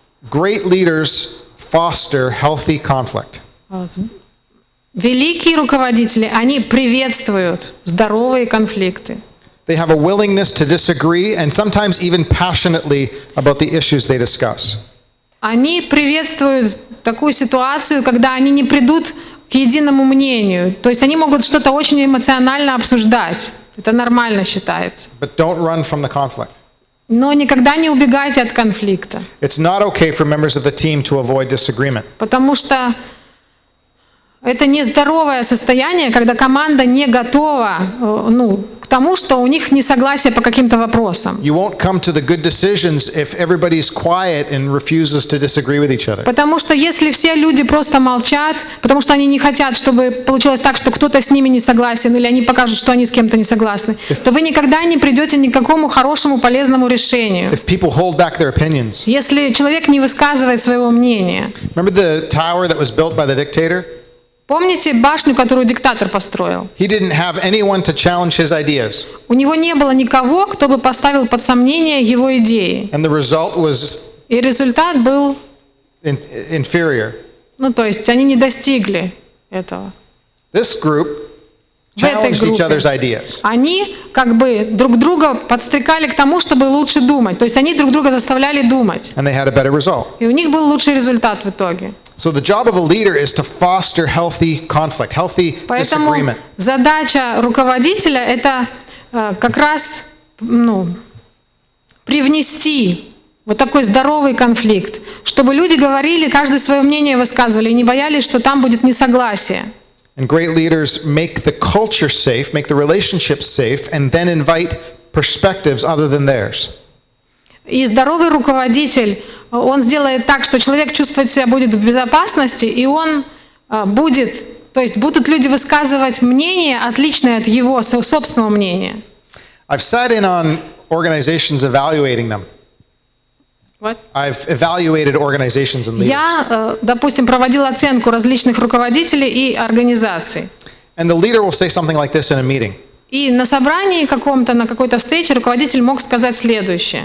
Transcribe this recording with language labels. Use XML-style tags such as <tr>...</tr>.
<en>Great leaders foster healthy conflict.</en> <ru>Великие руководители, они приветствуют здоровые конфликты.</ru> <en>They have a willingness to disagree and sometimes even passionately about the issues they discuss.</en> <ru>Они приветствуют такую ситуацию, когда они не придут к единому мнению. То есть они могут что-то очень эмоционально обсуждать. Это нормально считается.</ru> <en>But don't run from the conflict.</en> <ru>Но никогда не убегайте от конфликта.</ru> <en>It's not okay for members of the team to avoid disagreement.</en> <ru>Потому что это нездоровое состояние, когда команда не готова к тому, что у них несогласие по каким-то вопросам.</ru> <en>You won't come to the good decisions if everybody's quiet and refuses to disagree with each other.</en> <ru>Потому что если все люди просто молчат, потому что они не хотят, чтобы получилось так, что кто-то с ними не согласен, или они покажут, что они с кем-то не согласны, то вы никогда не придете ни к какому хорошему, полезному решению.</ru> <en>If people hold back their opinions.</en> <ru>Если человек не высказывает своего мнения.</ru> <en>Remember the tower that was built by the dictator?</en> <ru>Помните башню, которую диктатор построил?</ru> <en>He didn't have anyone to challenge his ideas.</en> <ru>У него не было никого, кто бы поставил под сомнение его идеи.</ru> <en>And the result was</en> <ru>И результат был,</ru> <en>inferior.</en> <ru>то есть они не достигли этого.</ru> <en>This group</en> <ru>В этой</ru> <en>challenged each</en> <ru>группе</ru> <en>other's ideas.</en> <ru>они как бы друг друга подстрекали к тому, чтобы лучше думать. То есть они друг друга заставляли думать.</ru> <en>And they had a better result.</en> <ru>И у них был лучший результат в итоге.</ru> <en>So the job of a leader is to foster healthy conflict, healthy</en> <ru>Поэтому</ru> <en>disagreement.</en> <ru>задача руководителя — это как раз привнести вот такой здоровый конфликт, чтобы люди говорили, каждый свое мнение высказывали и не боялись, что там будет несогласие.</ru> <en>And great leaders make the culture safe, make the relationships safe, and then invite perspectives other than theirs.</en> <ru>И здоровый руководитель, он сделает так, что человек чувствовать себя будет в безопасности, и он то есть будут люди высказывать мнение, отличное от его собственного мнения.</ru> <en>I've sat in on organizations evaluating them. What? I've evaluated organizations and leaders.</en> <ru>Я, допустим, проводил оценку различных руководителей и организаций.</ru> <en>And the leader will say something like this in a meeting.</en> <ru>И на собрании каком-то, на какой-то встрече руководитель мог сказать следующее.</ru>